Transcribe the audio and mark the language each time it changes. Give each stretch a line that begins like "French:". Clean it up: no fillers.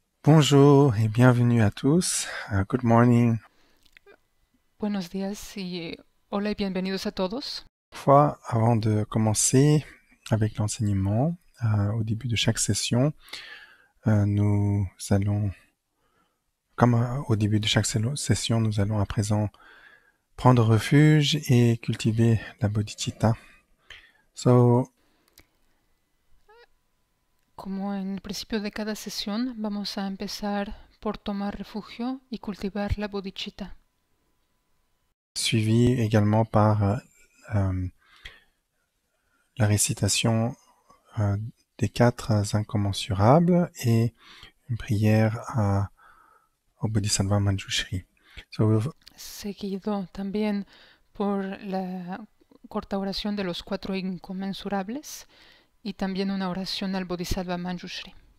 French: Bonjour et bienvenue à tous.
English: Good morning.
Spanish: Buenos días y hola y bienvenidos a todos.
French: Avant de commencer avec l'enseignement, au début de chaque session, nous allons, comme au début de chaque session, nous allons à présent prendre refuge et cultiver la bodhicitta.
Spanish: Como en el principio de cada sesión, vamos a empezar por tomar refugio y cultivar la bodhicitta.
French: Suivi également par la récitation des 4 incommensurables et une prière au Bodhisattva Manjushri.
Spanish: Seguido también por la corta oración de los 4 inconmensurables y también una oración al Bodhisattva Manjushri.